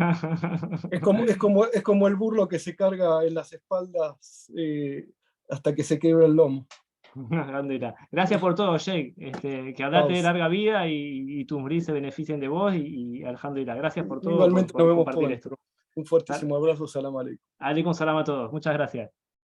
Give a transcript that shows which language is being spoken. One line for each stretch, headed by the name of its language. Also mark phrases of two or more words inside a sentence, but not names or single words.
Spanish: Es como el burlo que se carga en las espaldas hasta que se quebra el lomo. Gracias por todo, Jake. Que Allah te dé larga vida y tus murid se beneficien de vos y alhamdulillah. Gracias por todo. Igualmente por nos vemos compartir esto. Un fuertísimo abrazo.
Arabic: Salam aleikum. Alaikum salam
Spanish: a todos. Muchas gracias.